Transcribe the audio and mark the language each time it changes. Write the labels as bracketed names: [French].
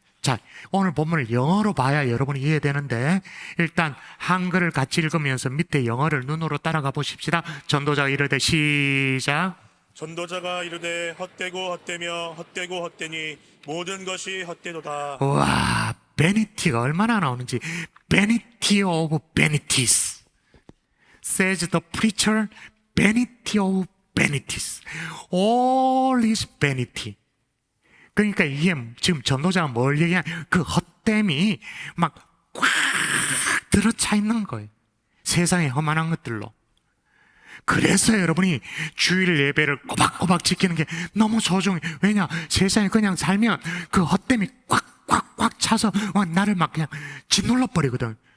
[Korean] 자, 오늘 본문을 영어로 봐야 여러분이 이해되는데, 일단 한글을 같이 읽으면서 밑에 영어를 눈으로 따라가 보십시다. 전도자가 이르되, 시작. 전도자가 이르되 헛되고 헛되며 헛되고 헛되니 모든 것이 헛되도다. 와, 베니티가 얼마나 나오는지. [English] Vanity of vanities, says the preacher. Vanity of vanities, all is vanity. [Korean] 그러니까 이게 지금 전도자가 뭘 얘기하냐, 그 헛됨이 막 꽉 들어차 있는 거예요. 세상의 험한한 것들로. 그래서 여러분이 주일 예배를 꼬박꼬박 지키는 게 너무 소중해. 왜냐? 세상에 그냥 살면 그 헛됨이 꽉 차서 나를 막 그냥 짓눌러 버리거든.